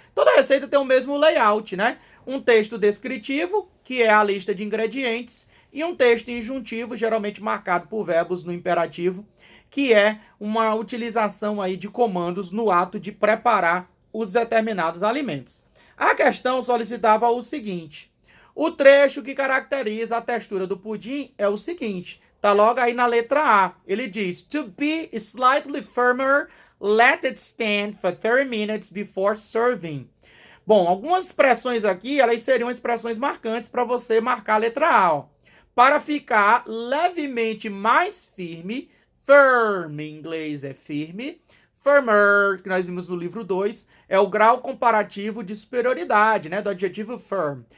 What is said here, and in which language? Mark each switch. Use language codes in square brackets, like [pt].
[pt] Toda receita tem o mesmo layout, né? Um texto descritivo, que é a lista de ingredientes, e um texto injuntivo, geralmente marcado por verbos no imperativo, que é uma utilização aí de comandos no ato de preparar os determinados alimentos. A questão solicitava o seguinte: o trecho que caracteriza a textura do pudim é o seguinte, tá logo aí na letra A. Ele diz: [en] to be slightly firmer, let it stand for 30 minutes before serving. [pt] Bom, algumas expressões aqui, elas seriam expressões marcantes para você marcar a letra A. Ó. Para ficar levemente mais firme, firm em inglês é firme, firmer, que nós vimos no livro 2, é o grau comparativo de superioridade, né, do adjetivo firm.